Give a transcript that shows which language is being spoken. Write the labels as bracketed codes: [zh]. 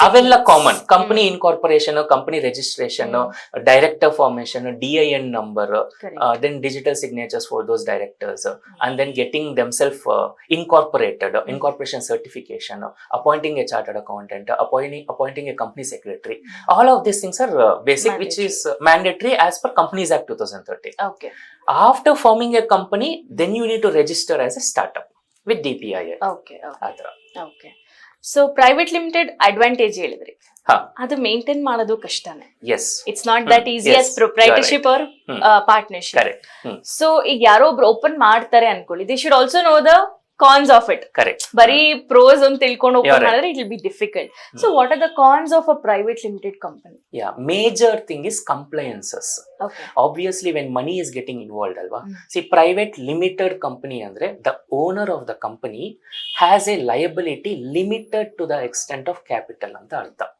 [en] avella common, company incorporation, company registration, director formation, DIN number, then digital signatures for those directors, and then getting themselves incorporated, incorporation certification, appointing a chartered accountant, appointing a company secretary. All of these things are basic, Mandatory. which is mandatory as per Companies Act 2013. Okay. After forming a company, then you need to register as a startup with DPII. Okay. Okay. [kn] So private limited advantage ಹೇಳಿದ್ರಿ, ಅದು maintain ಮಾಡೋದು ಕಷ್ಟನೇ. [en] It's not that easy as proprietorship or partnership. So [kn] ಈಗ ಯಾರೋ ಒಬ್ರು open ಮಾಡ್ತಾರೆ ಅನ್ಕೊಳ್ಳಿ, [en] They should also know the cons of it. Correct. [kn] ಬರೀ pros ಅಂತ ತಿಳ್ಕೊಂಡು open ಮಾಡಿದ್ರೆ [en] it will be difficult. So what are the cons of a private limited company? Yeah, major thing is compliances. Okay. Obviously when money is getting involved alva, see private limited company andre the owner of the company has a liability limited to the extent of capital [kn] anta artha.